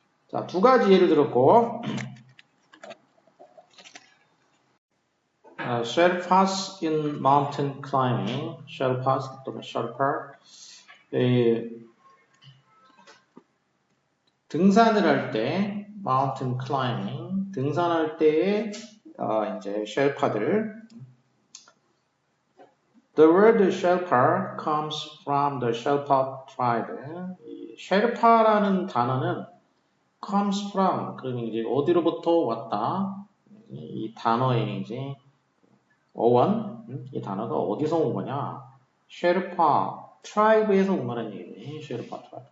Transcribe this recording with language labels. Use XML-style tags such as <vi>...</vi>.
<ko>자, 두 가지 예를 들었고,</ko> <en>Sherpas in mountain climbing,</en> <ko>Sherpas 또는 Sherpa, 등산을 할 때,</ko> <en>mountain climbing,</en> <ko>등산할 때의 이제 Sherpa들.</ko> <en>The word Sherpa comes from the Sherpa tribe.</en> <ko>Sherpa라는 단어는</ko> <en>comes from,</en> <ko>그러면 이제 어디로부터 왔다. 이 단어의 이제 어원, 이 단어가 어디서 온 거냐? 셰르파 트라이브에서 온 거라는 얘기네. 셰르파 트라이브.</ko>